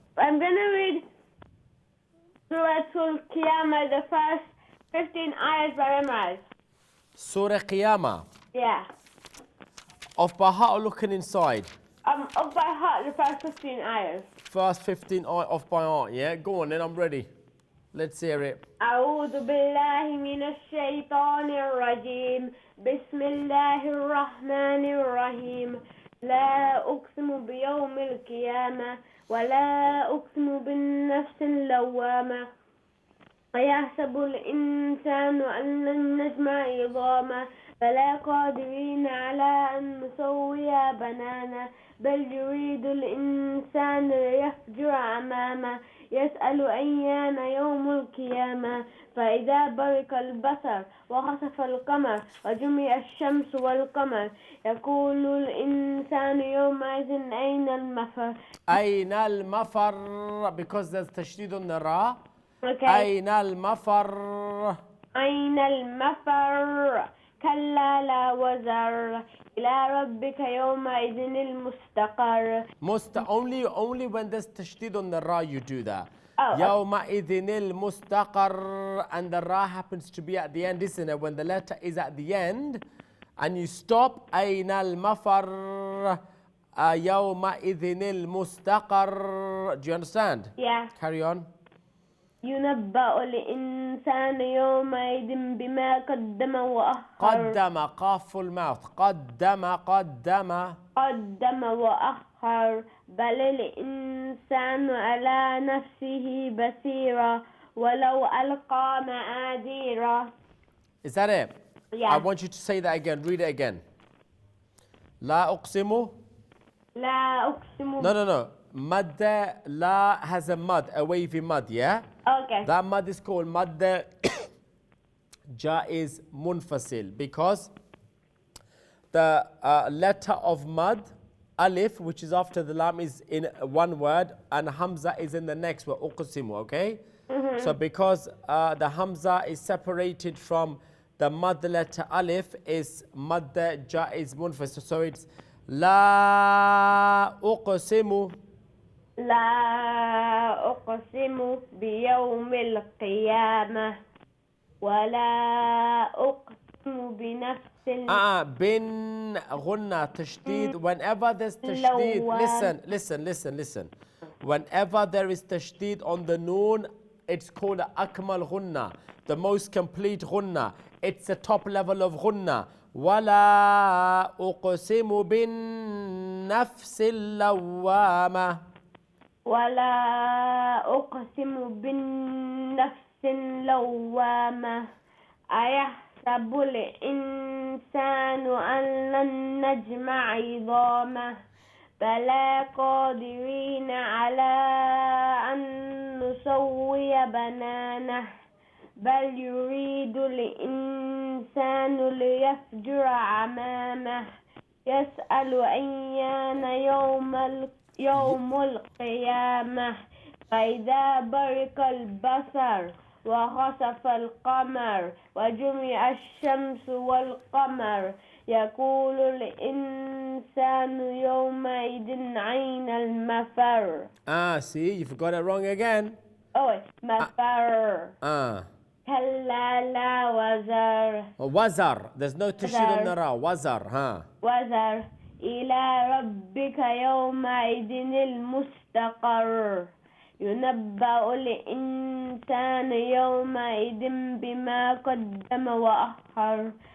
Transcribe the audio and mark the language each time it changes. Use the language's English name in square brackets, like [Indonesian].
[English] I'm gonna read Surah Al-Qiyamah, the first 15 ayahs by memorized. Surah Qiyamah. Yeah. Off by heart or looking inside? Up by heart, the first 15 ayahs. First 15 off by heart, yeah? Go on then, I'm ready. Let's hear it. [Arabic] أعوذ بالله من الشيطان الرجيم بسم الله الرحمن الرحيم لا أقسم بيوم القيامة ولا أقسم بالنفس اللوامة أيحسب الإنسان أن لن نجمع عظامه بلى قادرين على أن نسوي بنانه بل يريد الإنسان ليفجر أمامه يسأل أيان يوم القيامة فإذا برق البصر وخسف القمر وجمع الشمس والقمر يقول الإنسان يومئذ أين المفر. أين المفر? [English] Because there's تشديد on the ra. Okay. [Arabic] أين المفر? أين المفر كلا لا وزر إلى ربك يومئذ المستقر. [English] Only when there's tashdid on the ra you do that. Oh, [Arabic] يومئذ المستقر, [English] and the ra happens to be at the end, isn't it? When the letter is at the end and you stop, [Arabic] أين المفر يومئذ المستقر. [English] Do you understand? yeah. Carry on. [Arabic] ينبأ الإنسان يومئذ بما قدم وأخر. قدم قاف المouth. قدم قدم وأخر بل الإنسان على نفسه بصيرة ولو ألقى معاذيره. [English] Is that it? Yeah. I want you to say that again. Read it again. [Arabic] لا أقسم. لا أقسم. [English] No. Mad la has a mud, a wavy mud, yeah? Okay. That mud is called mad jaiz munfasil because the letter of mud, alif, which is after the lam, is in one word and hamza is in the next word, uqsimu, okay? So because the hamza is separated from the mud letter alif, is mad jaiz munfasil. So it's la uqsimu. [Arabic] لا أقسم بيوم القيامة ولا أقسم بنفس bin غنة تشديد. [English] Whenever there's تشديد, listen. Whenever there is تشديد on the noon, it's called أكمل غنة, the most complete غنة. It's the top level of غنة. [Arabic] ولا أقسم بالنفس اللوامة. ولا أقسم بالنفس اللوامة أيحسب الإنسان أن لن نجمع عظامه بلى قادرين على أن نسوي بنانه بل يريد الإنسان ليفجر أمامه يسأل أيان يوم القيامة فإذا برق البصر وخسف القمر وجمع الشمس والقمر يقول الإنسان يومئذ أين المفر. [English] See, you forgot it wrong again. [Arabic] Oh, مفر. كلا لا وزر. Wazar. [English] There's no tashid on the ra. [Arabic] Wazar, وزر إلى ربك يومئذ المستقر ينبأ الإنسان يومئذ بما قدم وأخر